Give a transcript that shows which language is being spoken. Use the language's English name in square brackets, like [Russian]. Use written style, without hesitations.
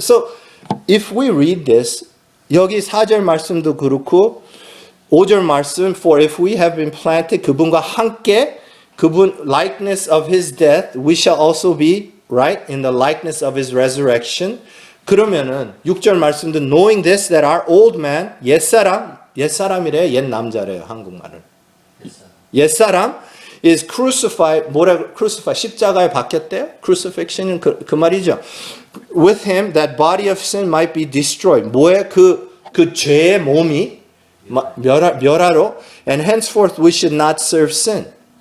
[English] So if we read this, [Korean] 여기 4절 말씀도 그렇고 5절 말씀 [English] For if we have been planted [Korean] 그분과 함께 그분 [English] likeness of his death we shall also be right? In the likeness of his resurrection. [Korean] 그러면은 6절 말씀도 [English] knowing this that our old man [Korean] 옛사람이래요. 옛 남자래요. 한국말을. [English] 옛사람 is crucified. [Korean] 뭐라고 crucified? 십자가에 박혔대요. crucifixion은 그 말이죠. [English] With him that body of sin might be destroyed. [Korean] 뭐에 그 죄의 몸이 멸하로 [English] and henceforth we should not serve sin.